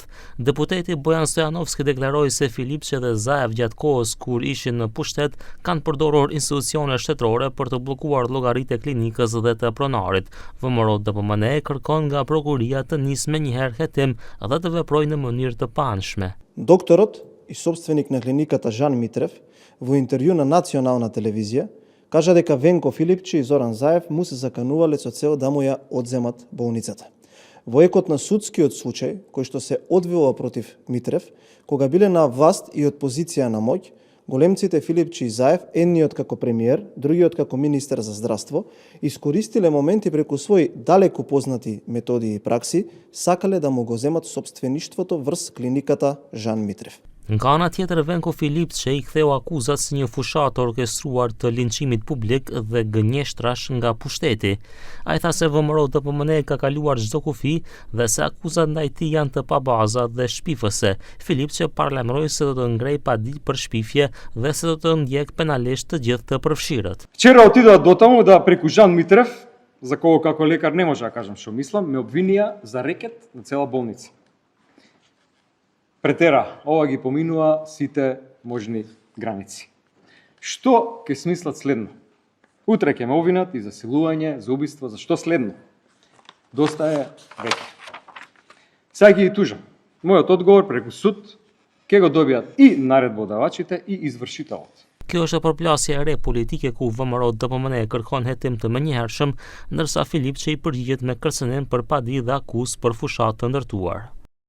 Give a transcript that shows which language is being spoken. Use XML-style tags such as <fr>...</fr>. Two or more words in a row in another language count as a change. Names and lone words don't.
<sq>Deputeti Bojan Stojanovski deklaroi se Filipçe dhe Zaev gjatë kohës kur ishin në pushtet kanë përdorur institucione shtetërore për të bllokuar llogaritë e klinikës dhe të pronarit. VMRO DPMN kërkon nga prokuria të nisë menjëherë hetim dhe të veprojë në mënyrë të paanshme.</sq> <mk>Докторот и собственик на клиниката Жан Митрев во интервју на национална телевизија кажа дека Венко Филипче и Зоран Заев му се заканувале со цел да му ја одземат болницата. Во екот на судскиот случај, кој што се одвила против Митрев, кога биле на власт и од позиција на моќ, големците Филипче и Заев, едниот како премиер, другиот како министер за здравство, искористиле моменти преку своји далеку познати методи и пракси, сакале да му го земат собствеништвото врз клиниката Жан Митрев.</mk> <sq>Nga ana tjetër, Venko Filipçe i ktheu akuzat si një fushat të orkestruar të linçimit publik dhe gënjeshtrash nga pushteti. Ai tha se VMRO DPMN ka kaluar çdo kufi dhe se akuzat ndaj tij janë të pabaza dhe shpifëse. Filipçe paralajmëroi se do të ngrej padiq për shpifje dhe se do të ndjek penalisht të gjithë të përfshirët.</sq> <mk>Вчера отидоа дотаму да преку Жан Митрев, за кого како лекар не може да кажам што мислам, ме обвинија за рекет на цела болница. Претера, ова ги поминува сите можни граници. Што ќе смислат следно? Утре ќе ме обвинат и за силување, за убиство, за што следно? Доста е веќе. Сега ги тужам. Мојот одговор преку суд ќе го добијат и наредбодавачите и извршителот.</mk> <sq>Kjo është përplasje e re politike ku VMRO DPMN kërkon hetim të menjëhershëm, ndërsa Filipçe i përgjigjet me kërcënim për padi dhe akuzë për fushat të ndërtuar.</sq>